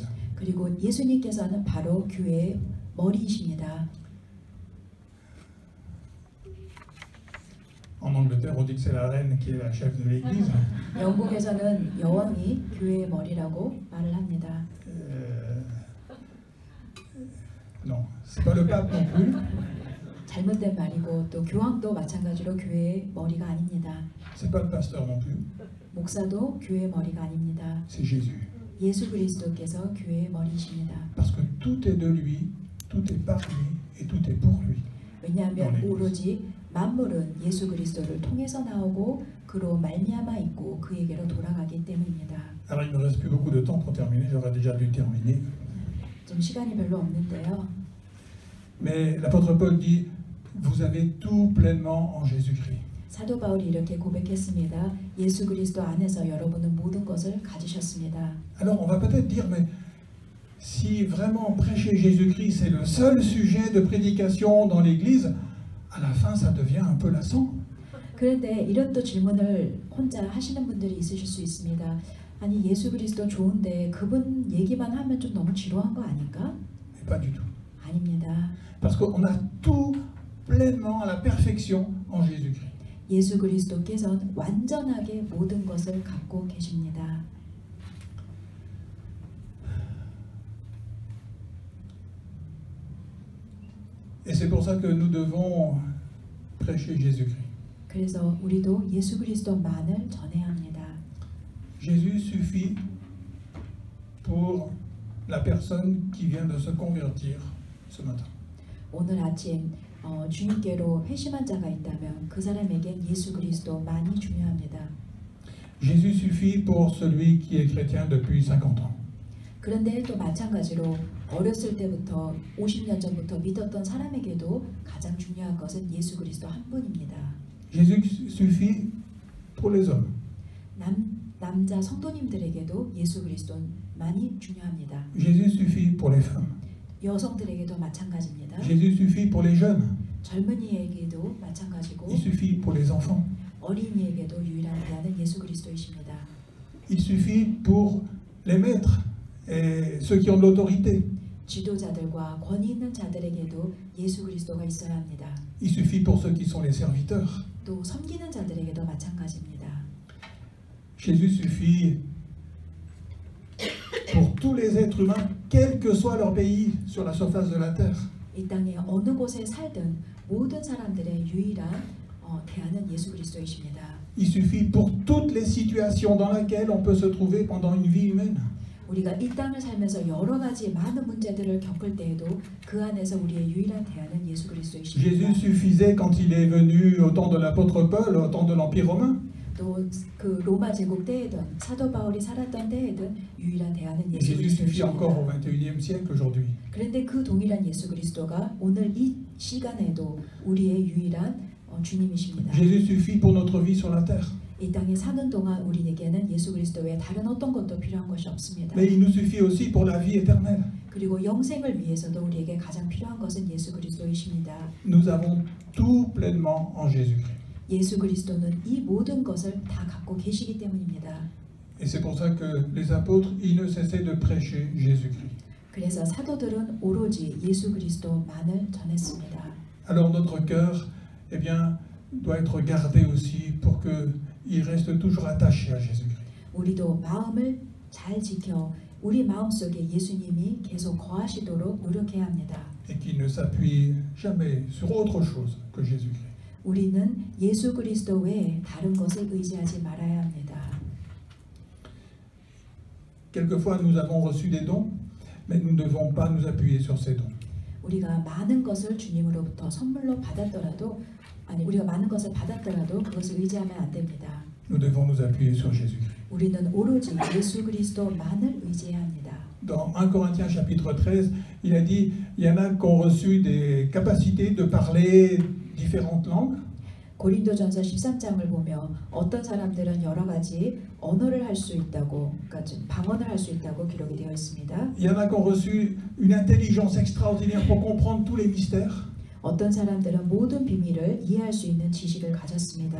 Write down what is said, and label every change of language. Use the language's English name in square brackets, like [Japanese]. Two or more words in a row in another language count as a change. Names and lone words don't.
[Korean] 그리고 예수님께서는 바로 교회의 머리이십니다. [French] En Angleterre, on dit que c'est la reine qui est la chef de l'Église. [Korean] 영국에서는 여왕이 교회의 머리라고 말을 합니다. [French] Non, c'est pas le pape non plus. [Korean] 잘못된 말이고 또 교황도 마찬가지로 교회의 머리가 아닙니다. [French] C'est pas le pasteur non plus. [Korean] 목사도 교회의 머리가 아닙니다. [French] C'est Jésus. [Korean] 예수 그리스도께서 교회의 머리이십니다. [French] Parce que tout est de lui, tout est par lui et tout est pour lui. [Korean] 왜냐하면 오로지 만물은 예수 그리스도를 통해서 나오고 그로 말미암아 있고 그에게로 돌아가기 때문입니다. [French] Alors il ne me reste plus beaucoup de temps pour terminer, j'aurais déjà dû terminer. [Korean] 좀 시간이 별로 없는데요. [French] Mais l'apôtre Paul dit, vous avez tout pleinement en Jésus-Christ. [Korean] 사도 바울이 이렇게 고백했습니다. 예수 그리스도 안에서 여러분은 모든 것을 가지셨습니다. [French] Alors on va peut-être dire, mais si vraiment prêcher Jésus-Christ c'est le seul sujet de prédication dans l'Église, à la fin ça devient un peu lassant. [Korean] 그런데 이런 또 질문을 혼자 하시는 분들이 있으실 수 있습니다. 아니 예수 그리스도 좋은데 그분 얘기만 하면 좀 너무 지루한 거 아닌가? [French] Mais pas du tout. [Korean] 아닙니다. [French] Parce qu'on a tout pleinement à la perfection en Jésus-Christ. [Korean] 예수 그리스도께서는 완전하게 모든 것을 갖고 계십니다. [French] Et c'est pour ça que nous devons prêcher Jésus-Christ. [Korean] 그래서 우리도 예수 그리스도만을 전해야 합니다. [French] Jésus suffit pour la personne qui vient de se convertir ce matin. [Korean] 오늘 아침 주님께로 회심한 자가 있다면 그 사람에겐 예수 그리스도만이 중요합니다. [French] Jésus suffit pour celui qui est chrétien depuis 50 ans. [Korean] 그런데 또 마찬가지로 어렸을 때부터 50년 전부터 믿었던 사람에게도 가장 중요한 것은 예수 그리스도 한 분입니다. [French] Jésus suffit pour les hommes. [Korean] 남자 성도님들에게도 예수 그리스도만이 중요합니다. [French] Jésus suffit pour les femmes. [Korean] 여성들에게도 마찬가지입니다. [French] Jésus suffit pour les jeunes. [Korean] 젊은이에게도 마찬가지고 [French] Il suffit pour les enfants. [Korean] 어린이에게도 유일한 대안은 예수 그리스도이십니다. [French] Il suffit pour les maîtres et ceux qui ont de l'autorité. [Korean] 지도자들과 권위 있는 자들에게도 예수 그리스도가 있어야 합니다. [French] Il suffit pour ceux qui sont les serviteurs. [Korean] 또 섬기는 자들에게도 마찬가지입니다. [French] Jésus suffit pour tous les êtres humains, quel que soit leur pays sur la surface de la terre. [Korean] 이 땅에 어느 곳에 살든 모든 사람들의 유일한 대안은 예수 그리스도이십니다. [French] Il suffit pour toutes les situations dans lesquelles on peut se trouver pendant une vie humaine. [Korean] 우리가 이 땅을 살면서 여러 가지 많은 문제들을 겪을 때에도 그 안에서 우리의 유일한 대안은 예수 그리스도이십니다. [French] Jésus suffisait quand il est venu au temps de l'apôtre Paul, au temps de l'Empire romain. [Korean] 또 그 로마 제국 때에든 사도 바울이 살았던 때에든 유일한 대안은 예수 [French] Jésus suffit encore au [Korean] 그리스도이십니다. [French] XXIe siècle aujourd'hui. [Korean] 그런데 그 동일한 예수 그리스도가 오늘 이 시간에도 우리의 유일한 주님이십니다. [French] Jésus suffit pour notre vie sur la terre. [Korean] 이 땅에 사는 동안 우리에게는 예수 그리스도 외에 다른 어떤 것도 필요한 것이 없습니다. [French] Mais il nous suffit aussi pour la vie éternelle. [Korean] 그리고 영생을 위해서도 우리에게 가장 필요한 것은 예수 그리스도이십니다. [French] Nous avons tout pleinement en Jésus-Christ. [Korean] 예수 그리스도는 이 모든 것을 다 갖고 계시기 때문입니다. [French] Et c'est pour ça que les apôtres, ils ne cessaient de prêcher Jésus-Christ. [Korean] 그래서 사도들은 오로지 예수 그리스도만을 전했습니다. [French] Alors notre cœur, eh bien, doit être gardé aussi pour qu'il reste toujours attaché à Jésus-Christ. [Korean] 우리도 마음을 잘 지켜 우리 마음속에 예수님이 계속 거하시도록 노력해야 합니다. [French] Et qu'il ne s'appuie jamais sur autre chose que Jésus-Christ. [Korean] 우리는 예수 그리스도 외에 다른 것을 의지하지 말아야 합니다. [French] Quelquefois, nous avons reçu des dons, mais nous ne devons pas nous appuyer sur ces dons. [Korean] 우리가 많은 것을 주님으로부터 선물로 받았더라도 우리가 많은 것을 받았더라도 그것을 의지하면 안 됩니다. [French] Nous devons nous appuyer sur Jésus-Christ. [Korean] 우리는 오로지 예수 그리스도만을 의지해야 합니다. [French] Dans 1 Corinthiens chapitre 13, il a dit, il y en a qui ont reçu des capacités de parler différentes langues. [Korean] 고린도전서 13장을 보며 어떤 사람들은 여러 가지 언어를 할 수 있다고, 그러니까 방언을 할 수 있다고 기록이 되어 있습니다. [French] Il y en a qui ont reçu une intelligence extraordinaire pour comprendre tous les mystères. [Korean] 어떤 사람들은 모든 비밀을 이해할 수 있는 지식을 가졌습니다.